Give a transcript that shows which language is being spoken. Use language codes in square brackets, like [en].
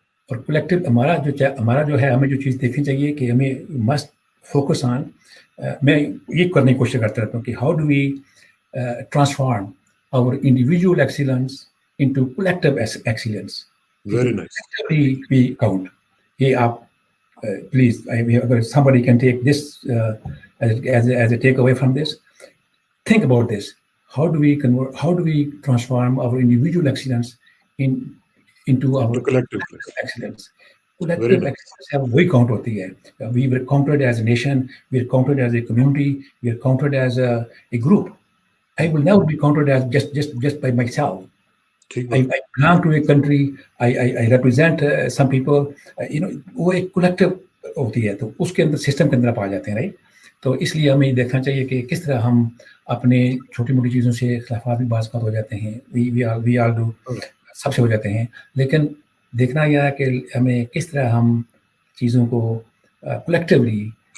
[ur] اور کولیکٹیو ہمارا جو ہے ہمیں جو چیز دیکھنی چاہیے کہ ہمیں [en] must focus on, [ur] میں یہ کرنے کی کوشش کرتا رہتا ہوں کہ [en] How do we transform our individual excellence into collective excellence. Very nice. We count. [ur] یہ آپ پلیز اگر [en] somebody can take this as a take away from this, think about this. How do we transform our individual excellence into our collective excellence? Collective excellence have وہی count ہوتی ہے. We were counted as a nation, we are counted as a community, we are counted as a group. I will never be counted as just by myself. I belong to a country, I represent some people, [ur] وہ ایک collective ہوتی ہے تو اس کے اندر system کے اندر آپ آ جاتے ہیں, رائٹ. تو اس لیے ہمیں دیکھنا چاہیے کہ کس طرح ہم اپنے چھوٹی موٹی چیزوں سے اختلافات بھی بعض ہو جاتے ہیں, [en] we all do, [ur] سب سے ہو جاتے ہیں, لیکن دیکھنا یہ ہے کہ ہمیں کس طرح ہم چیزوں کو کولیکٹیولی